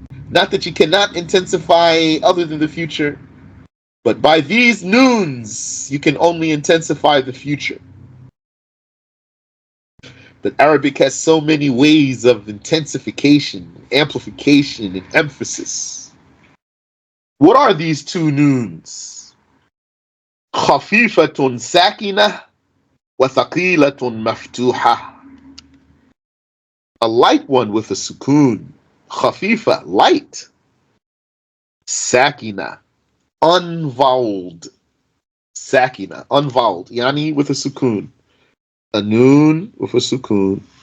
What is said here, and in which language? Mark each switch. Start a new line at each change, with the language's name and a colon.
English: Not that you cannot intensify other than the future, but by these noons, you can only intensify the future. But Arabic has so many ways of intensification, amplification, and emphasis. What are these two noons?
Arabic: خفيفة ساكنة وثقيلة مفتوحة.
English: A light one with a sukoon. خفيفة, light. Sakina, unvoweled. Sakina, unvoweled. Yani with a sukoon. A noon with a sukoon.